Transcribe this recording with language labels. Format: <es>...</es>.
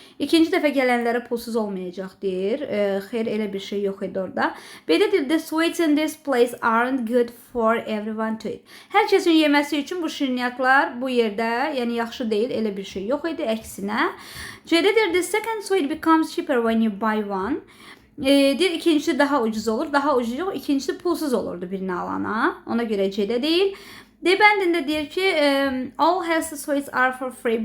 <az>İkinci dəfə gələnlərə pulsuz olmayacaq deyir. Xeyr, elə bir şey yox idi orada. B-də deyir,</az> <en>the sweets in this place aren't good for everyone to eat.</en> <az>Hər kəsin yeməsi üçün bu şirniyyatlar bu yerdə, yəni yaxşı deyil, elə bir şey yox idi, əksinə. C-də deyir,</az> <en>the second sweet becomes cheaper when you buy one.</en> <az>Deyir, ikincisi daha ucuz olur. Daha ucuz yox, ikincisi pulsuz olurdu birini alana. Ona görə C-də deyil. D bəndində deyir ki,</az> <en>all healthy sweets are for free.</en>